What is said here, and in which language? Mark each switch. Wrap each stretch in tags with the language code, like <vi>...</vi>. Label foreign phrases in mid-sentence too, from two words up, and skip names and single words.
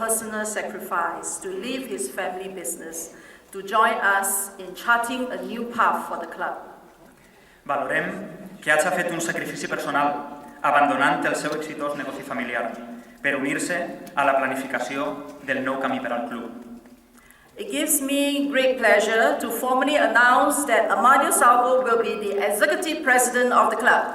<en>personal sacrifice to leave his family business to join us in charting a new path for the club.</en> <ca>Valorem que hagi fet un sacrifici personal, abandonant el seu exitós negoci familiar, per unir-se a la planificació del nou camí per al club.</ca> <en>It gives me great pleasure to formally announce that Amadeo Salvo will be the executive president of the club.</en>